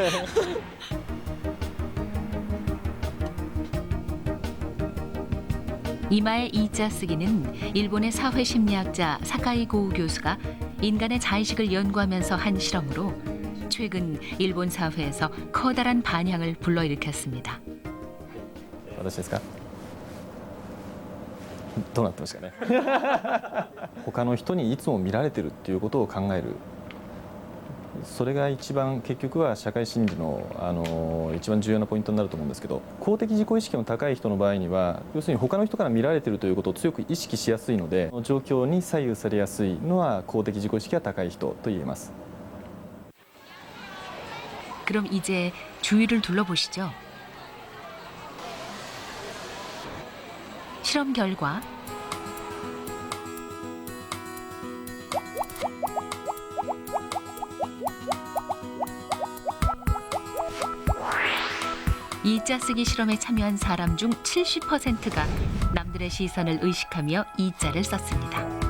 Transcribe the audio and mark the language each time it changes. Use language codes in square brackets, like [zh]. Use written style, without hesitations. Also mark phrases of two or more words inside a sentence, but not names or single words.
[ko] 이마에 이자 쓰기는 일본의 사회심리학자 사카이 고우 교수가 인간의 자의식을 연구하면서 한 실험으로 최근 일본 사회에서 커다란 반향을 불러일으켰습니다. [ja] 私ですかどうなってますかね他の人にいつも見られてるっていうことを考えるそれが一番結局は社会心理の一番重要なポイントになると思うんですけど公的自己意識の高い人の場合には要するに他の人から見られてるということを強く意識しやすいので状況に左右されやすいのは公的自己意識が高い人と言えます [ko] 그럼 이제 주위를 둘러보시죠. 실험 결과 이자 쓰기 실험에 참여한 사람 중 70%가 남들의 시선을 의식하며 이자를 썼습니다.